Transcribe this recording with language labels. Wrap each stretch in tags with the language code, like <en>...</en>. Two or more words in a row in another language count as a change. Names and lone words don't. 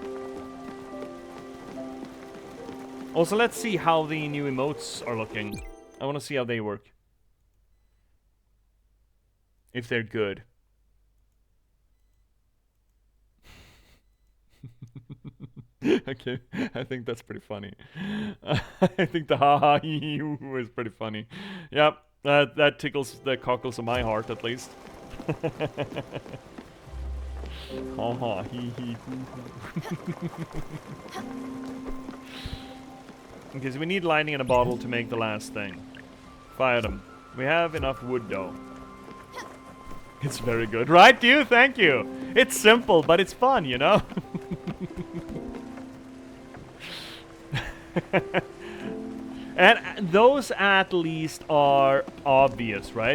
<en>Also, let's see how the new emotes are looking. I want to see how they work. If they're good. Okay, I think that's pretty funny. I think the ha-ha hee-hee was pretty funny. Yep, that tickles the cockles of my heart at least. Ha-ha hee-hee hoo-hoo. Okay, so we need lightning in a bottle to make the last thing. Fire them. We have enough wood though. It's very good, right, you? Thank you. It's simple, but it's fun, you know? And those at least are obvious, right?</en>